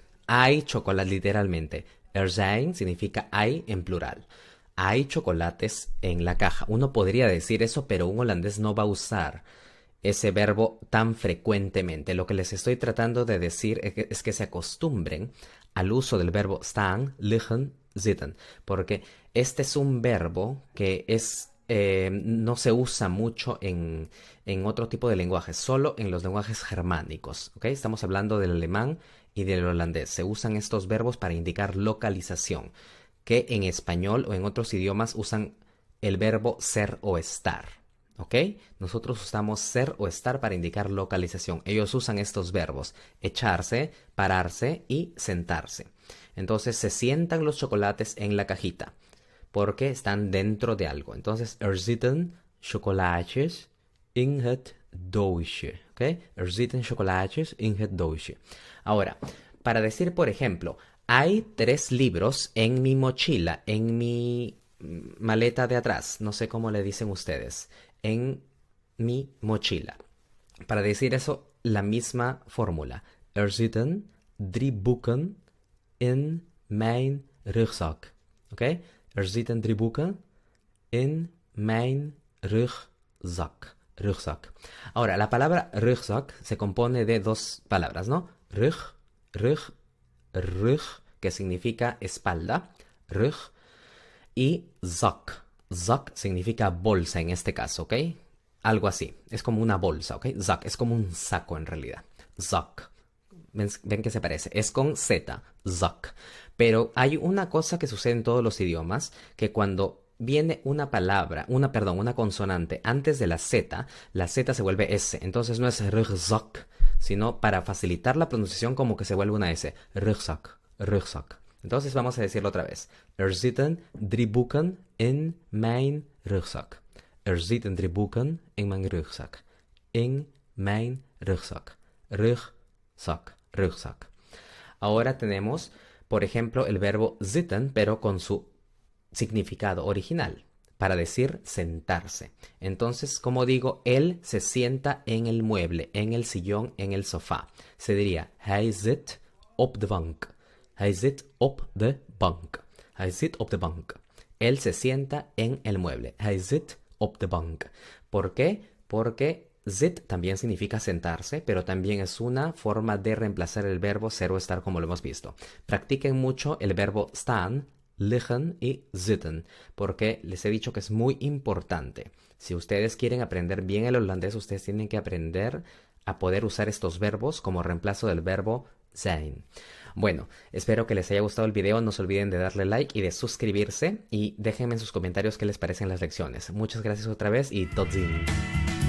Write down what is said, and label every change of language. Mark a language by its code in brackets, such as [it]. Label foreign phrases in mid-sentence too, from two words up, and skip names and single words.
[es] Hay chocolate, literalmente. [nl] Er zijn [es] significa hay en plural. Hay chocolates en la caja. Uno podría decir eso, pero un holandés no va a usar ese verbo tan frecuentemente. Lo que les estoy tratando de decir es que se acostumbren al uso del verbo [nl] staan, liggen, zitten. [es] Porque este es un verbo que no se usa mucho en otro tipo de lenguajes, solo en los lenguajes germánicos. ¿Ok? Estamos hablando del alemán y del holandés. Se usan estos verbos para indicar localización, que en español o en otros idiomas usan el verbo ser o estar. ¿Ok? Nosotros usamos ser o estar para indicar localización. Ellos usan estos verbos: echarse, pararse y sentarse. Entonces se sientan los chocolates en la cajita porque están dentro de algo. Entonces, [nl] er zitten chocolaatjes in het doosje. [es] ¿Ok? [nl] Er zitten chocolaatjes in het doosje. [es] Ahora, para decir, por ejemplo, hay 3 libros en mi mochila, en mi maleta de atrás. No sé cómo le dicen ustedes. En mi mochila. Para decir eso, la misma fórmula. [nl] Er zitten 3 boeken in mijn rugzak. [es] ¿Ok? [nl] Er zitten 3 boeken in mijn rugzak. [es] Ahora, la palabra rugzak se compone de 2 palabras, ¿no? Rug, que significa espalda, rug, y zak. Zak significa bolsa en este caso, ¿ok? Algo así. Es como una bolsa, ¿ok? Zak es como un saco en realidad. Zak. Ven que se parece. Es con Z. Zak. Pero hay una cosa que sucede en todos los idiomas, que cuando viene una palabra, una consonante antes de la Z se vuelve S. Entonces no es rugzak, sino para facilitar la pronunciación como que se vuelve una S. Rugzak. Entonces vamos a decirlo otra vez. [nl] Er zitten 3 boeken in mijn rugzak. Er zitten 3 boeken in mijn rugzak. In mijn rugzak. Rugzak. [es] Ahora tenemos, por ejemplo, el verbo zitten, pero con su significado original, para decir sentarse. Entonces, como digo, él se sienta en el mueble, en el sillón, en el sofá. Se diría, [nl] hij zit op de bank. Hij zit op de bank. Hij zit op de bank. [es] Él se sienta en el mueble. [nl] Hij zit op de bank. [es] ¿Por qué? Porque zit también significa sentarse, pero también es una forma de reemplazar el verbo ser o estar, como lo hemos visto. Practiquen mucho el verbo [nl] staan, liggen [es] y zitten, porque les he dicho que es muy importante. Si ustedes quieren aprender bien el holandés, ustedes tienen que aprender a poder usar estos verbos como reemplazo del verbo zijn. Bueno, espero que les haya gustado el video. No se olviden de darle like y de suscribirse, y déjenme en sus comentarios qué les parecen las lecciones. Muchas gracias otra vez y [nl] tot ziens.